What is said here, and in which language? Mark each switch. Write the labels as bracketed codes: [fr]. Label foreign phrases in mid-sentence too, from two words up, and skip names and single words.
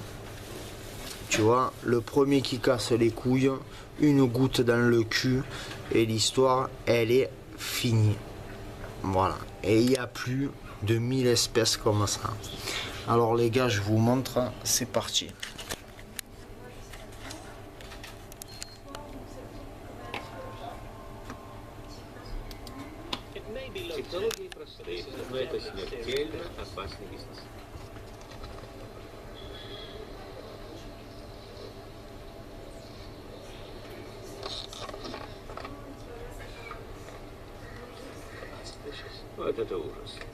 [fr] Tu vois, le premier qui casse les couilles, une goutte dans le cul et l'histoire elle est finie. Voilà, et il y a plus de 1000 espèces comme ça. Alors les gars, je vous montre, c'est parti. [ru] Технологии простые, но это смертельно опасный бизнес. Вот это ужас.